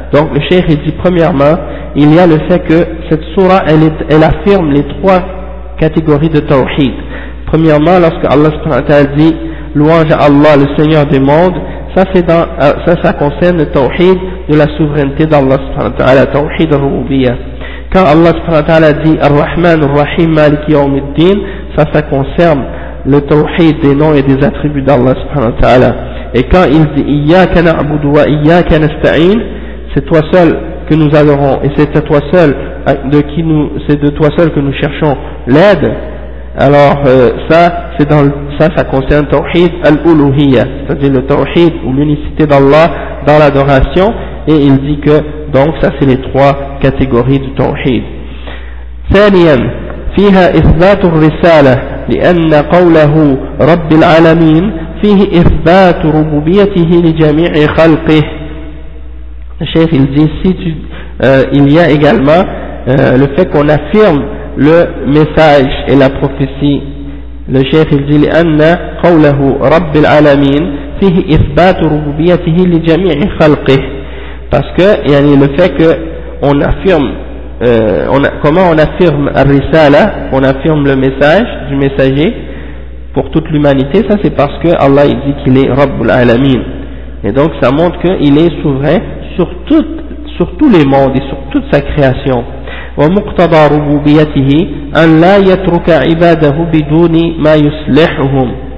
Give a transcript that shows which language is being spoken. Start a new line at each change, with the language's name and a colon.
French: Donc le cheikh il dit premièrement, il y a le fait que cette sourate elle affirme les trois catégories de tawhid. Premièrement, lorsque Allah subhanahu wa ta'ala dit louange à Allah le Seigneur des mondes, ça concerne le tawhid de la souveraineté d'Allah subhanahu wa ta'ala, tawhid al-rububiyyah. Quand Allah subhanahu wa ta'ala dit ar-Rahman ar-Rahim Malik Yawmiddin, ça concerne le tawhid des noms et des attributs d'Allah subhanahu wa ta'ala. Et quand il dit Iyyaka na'budu wa Iyyaka nasta'in, c'est toi seul que nous adorons et c'est de toi seul que nous cherchons l'aide. Alors ça concerne tawhid al-uluhiyya, c'est-à-dire le tawhid ou l'unicité d'Allah dans l'adoration, et il dit que donc ça c'est les trois catégories du tawhid.
Arabic: ثانيا فيها إثبات الرسالة لأن قوله رب العالمين فيه إثبات ربوبيته لجميع خلقه.
French: Le cheikh il dit il y a également le fait qu'on affirme le message et la prophétie. Le cheikh il dit
Arabic: لأن قوله رب العالمين فيه إثبات ربوبيته لجميع خلقه
French: Parce que le fait que on affirme, comment on affirme ar-risala, on affirme le message du messager pour toute l'humanité, ça c'est parce que Allah il dit qu'il est Rabbul Alamin. Et donc ça montre qu'il est souverain sur tous les mondes et sur toute sa création.
Arabic: ومقتضى ربوبيته أن لا يترك عباده بدون ما يصلحهم.